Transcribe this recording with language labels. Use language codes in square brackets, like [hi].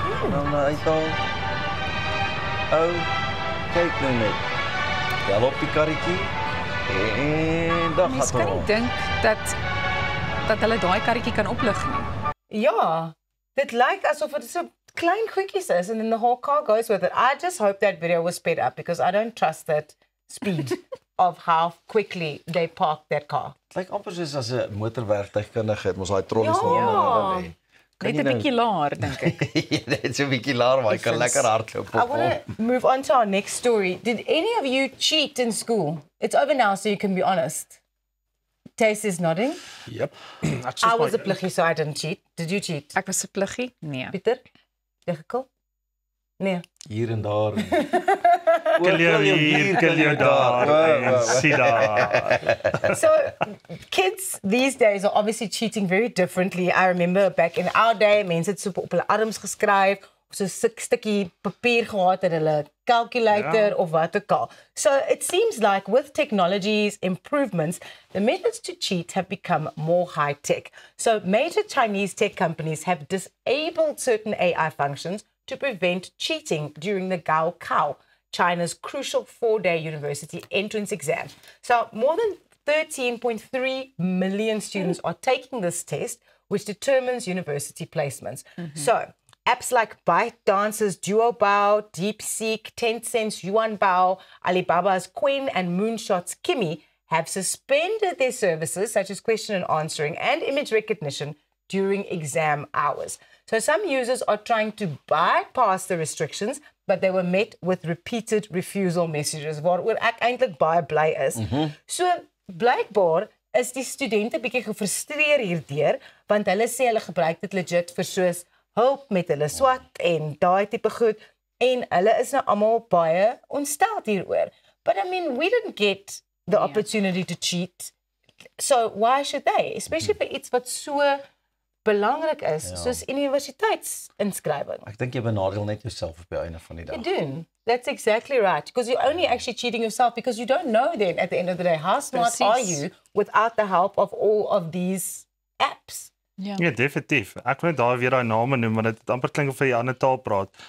[af] Nou uithaal. Kyk nou net. Wel op die karretjie. En dan Mens kan nie dink dat hulle daai karretjie kan oplig nie. Ja, dit lyk asof dit so klein goedjies is [en] and then the whole car goes with it. I just hope that video was sped up because I don't trust that speed of how quickly they park that car. [af] Dit lyk amper soos as 'n motorwerktuigkundige het mos daai trollies Ja. daaronder lê. Net 'n bietjie laer dink ek. Net so 'n bietjie laer, maar hy kan lekker hardloop [en] I [af] op. [en] want to move on to our next story. Did any of you cheat in school? It's over now, so you can be honest. Tace is nodding. Yep. I was a pluggie, so I didn't cheat. Did you cheat? [af] Ek was 'n pluggie? Nee. Pieter? Difficult? Nee. Hier en daar. Kill jou hier, kill jou daar. Sien daar. [en] So kids these days are obviously cheating very differently. I remember back in our day, [af] mense het so op hulle arms geskryf, of so 'n stukkie papier gehad en hulle calculator of wat ook al. [en] So it seems like with technology's improvements, the methods to cheat have become more high-tech. So major Chinese tech companies have disabled certain AI functions to prevent cheating during the Gaokao, China's crucial 4-day university entrance exam. So more than 13.3 million students are taking this test, which determines university placements. So apps like ByteDance's Duobao, DeepSeek, Tencent's Yuanbao, Alibaba's Qwen, and Moonshot's Kimi have suspended their services, such as question and answering and image recognition, during exam hours. So some users are trying to bypass the restrictions, but they were met with repeated refusal messages, [af] waaroor ek eintlik baie bly is. So blykbaar is die studente bietjie gefrustreer hierdeur, want hulle sê hulle gebruik dit legit vir soos hulp met hulle swat en daai tipe goed, en hulle is nou almal baie ontstel hieroor. [en] But I mean, we didn't get the opportunity to cheat, so why should they? Especially [af] vir iets wat so belangrik is, soos universiteitsinskrywing. Ek dink jy benadeel net jouself op die einde van die dag. [en] You do. That's exactly right. Because you're only actually cheating yourself because you don't know then at the end of the day how smart [af] Precies. [en] are you without the help of all of these apps. [af] Ja. Ja, definitief. Ek wil net daar weer daai name noem want dit amper klink of jy 'n ander taal praat.